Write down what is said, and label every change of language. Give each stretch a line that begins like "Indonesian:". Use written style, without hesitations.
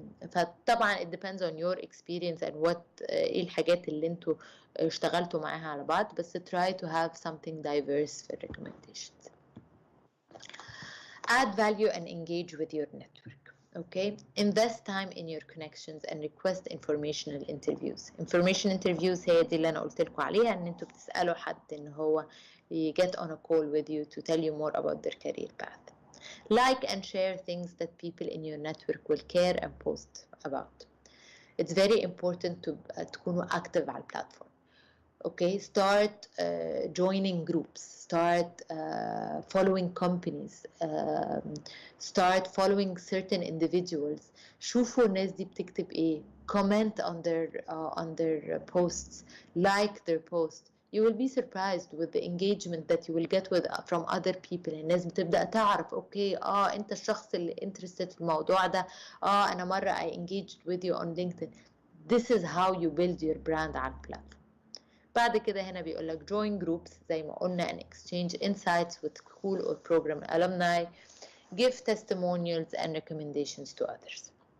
Arabic: فطبعا
English: it depends on your experience and what
Arabic: ايه الحاجات اللي انتوا اشتغلتوا معاها على بعض، بس
English: try to have something diverse
Arabic: في
English: recommendations. Add value and engage with your network. Okay, invest time in your connections and request informational interviews. Information interviews
Arabic: هي دي اللي أنا قلت لكم عليها، إن أنتوا بتسألوا حد إن هو
English: get on a call with you to tell you more about their career path. Like and share things that people in your network will care and post about. It's very important to
Arabic: تكونوا
English: active
Arabic: على البلاتفورم.
English: Okay, start joining groups, start following companies, start following certain individuals.
Arabic: شوفوا الناس دي بتكتب ايه,
English: comment on their posts, like their posts. You will be surprised with the engagement that you will get from other people.
Arabic: الناس بتبدأ تعرف اوكي انت الشخص اللي interested في الموضوع ده. انا مرة
English: I engaged with you on LinkedIn. This is how you build your brand
Arabic: على البلاتفورم. بعد كده هنا بيقول لك
English: join groups
Arabic: زي ما قلنا
English: and exchange insights with school or program alumni, give testimonials and recommendations to others.